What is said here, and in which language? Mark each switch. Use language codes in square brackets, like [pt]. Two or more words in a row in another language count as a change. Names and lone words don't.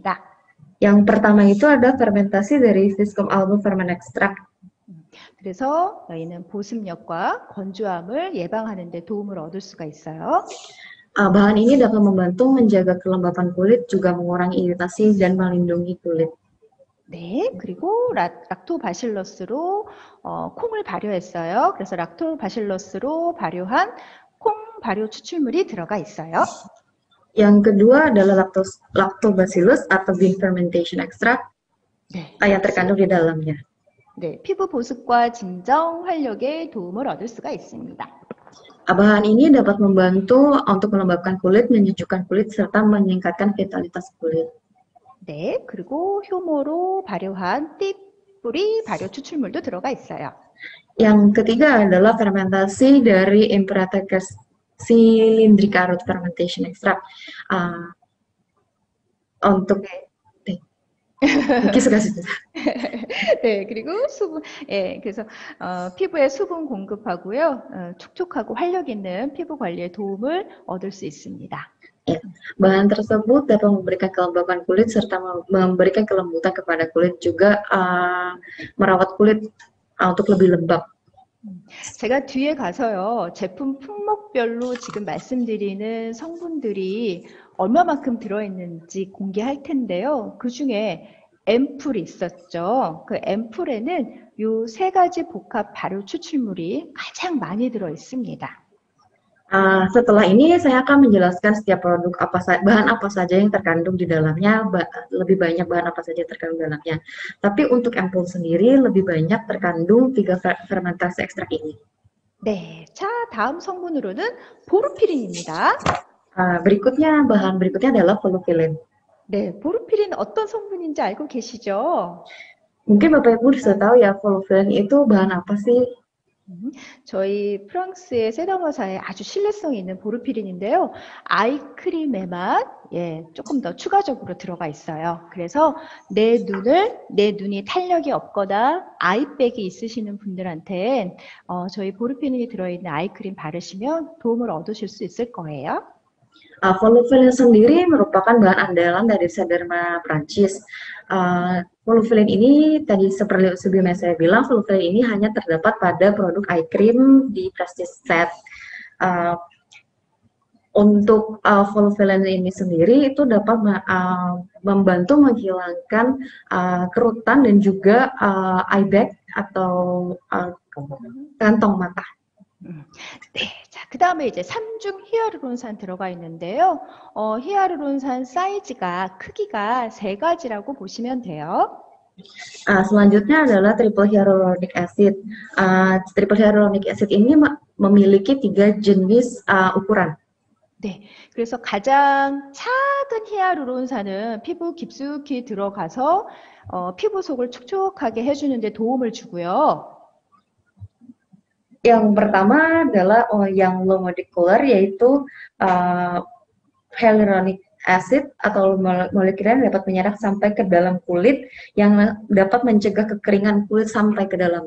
[id] Yang pertama itu ada fermentasi dari Viscum album [en] ferment extract. [ko] 그래서 저희는 보습력과 건조함을 예방하는 데 도움을 얻을 수가 있어요. [id] Bahan ini dapat membantu menjaga kelembapan kulit, juga mengurangi iritasi dan melindungi kulit. [ko] 네, 그리고 락토바실러스로 콩을 발효했어요. 그래서 락토바실러스로 발효한 콩 발효 추출물이 들어가 있어요. [id] Yang kedua adalah lactobacillus atau [en] bean fermentation extract [ko] 네, [id] yang [ko] 역시 [id] terkandung di dalamnya. [ko] 네, 피부 보습과 진정, 활력에 도움을 얻을 수가 있습니다. [id] Bahan ini dapat membantu untuk melembabkan kulit, menyejukkan kulit, serta meningkatkan vitalitas kulit. [ko] 네, 그리고 효모로 발효한 띠뿌리 발효 추출물도 들어가 있어요. [id] Yang ketiga adalah fermentasi dari Imperatrix cylindrica [en] root fermentation extract. [id] Untuk [ko] 네. [id] Mungkin suka sih. [ko] 네, 그리고 수분, 예, 그래서 피부에 수분 공급하고요, 촉촉하고 활력 있는 피부 관리에 도움을 얻을 수 있습니다. [id] Ya, bahan tersebut dapat memberikan kelembapan kulit serta memberikan kelembutan kepada kulit, juga merawat kulit untuk lebih lembab. [ko] 제가 뒤에 가서요, 제품 품목별로 지금 말씀드리는 성분들이 얼마만큼 들어있는지 공개할 텐데요. 그 중에 앰플이 있었죠. 그 앰플에는 요 세 가지 복합 발효 추출물이 가장 많이 들어 있습니다. [id] Setelah ini saya akan menjelaskan setiap produk bahan apa saja yang terkandung di dalamnya, lebih banyak bahan apa saja yang terkandung di dalamnya. Tapi untuk ampul sendiri lebih banyak terkandung 3 fermentasi ekstrak ini. [ko] 네, 자, 다음 성분으로는 보르피린입니다. [id] Bahan berikutnya adalah volufilen. [ko] 네, 보르피린 어떤 성분인지 알고 계시죠? [id] Mungkin Bapak Ibu sudah tahu ya, volufilen itu bahan apa sih? [ko] 저희 프랑스의 세다머사에 아주 신뢰성 있는 보르피린인데요. 아이크림에만 조금 더 추가적으로 들어가 있어요. 그래서 내 눈이 탄력이 없거나 아이백이 있으시는 분들한테 저희 보르피린이 들어있는 아이크림 바르시면 도움을 얻으실 수 있을 거예요. [id] Volufilen sendiri merupakan bahan andalan dari Sederma Prancis. Volufilen ini tadi seperti sebelumnya saya bilang, volufilen ini hanya terdapat pada produk [en] eye cream [id] di Prestige Set. Untuk volufilen ini sendiri itu dapat membantu menghilangkan kerutan dan juga [en] eye bag [id] atau kantong mata. [ko] 네, 자, 그 다음에 이제 3중 히아루론산 들어가 있는데요. 히아루론산 사이즈가 크기가 3가지라고 보시면 돼요. [id] Selanjutnya adalah [en] triple hyaluronic acid. Triple hyaluronic acid [id] ini memiliki 3 jenis ukuran. [ko] 네, 그래서 가장 작은 히아루론산은 피부 깊숙이 들어가서 피부 속을 촉촉하게 해주는데 도움을 주고요. [id] Yang pertama adalah yang [en] low molecular, [id] yaitu [en] hyaluronic acid [id] atau molekuler yang dapat menyerap sampai ke dalam kulit, yang dapat mencegah kekeringan kulit sampai ke dalam.